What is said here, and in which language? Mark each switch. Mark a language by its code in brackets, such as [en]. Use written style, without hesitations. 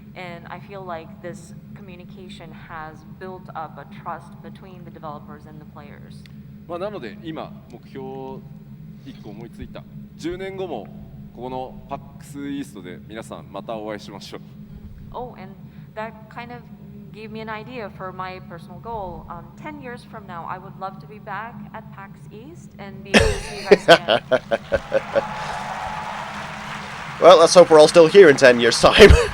[en] And I feel like this communication has built up a trust between the developers and the players. [ja] まあなので今目標1個思いついた。 10年後もこのパックスイーストで皆さんまたお会いしましょう。 [en] Oh, and that kind of gave me an idea for my personal goal. 10 years from now, I would love to be back at Pax East and be able to see you guys again. Well, let's hope we're all still here in 10 years' time.